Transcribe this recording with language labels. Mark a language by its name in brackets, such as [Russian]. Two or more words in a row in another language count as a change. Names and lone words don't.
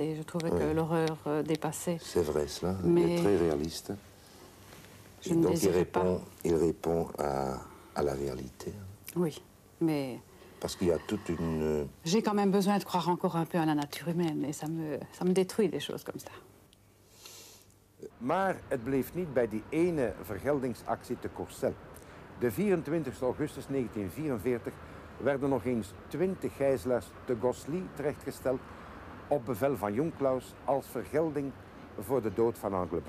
[French] Et je trouvais que l'horreur dépassait. C'est vrai, cela. Il est très réaliste. Je ne désirais pas. Il répond à la réalité. Oui, mais... Parce qu'il y a toute une... J'ai quand même besoin de croire encore un peu à la nature humaine. Et ça me détruit, des choses comme ça. [Dutch] Maar het bleef niet bij die ene vergeldingsactie te Courcelles. De 24 augustus 1944 werden nog eens 20 gijzelaars te Gosselies terechtgesteld op bevel van Jonkklaus als vergelding voor de dood van Anglebin.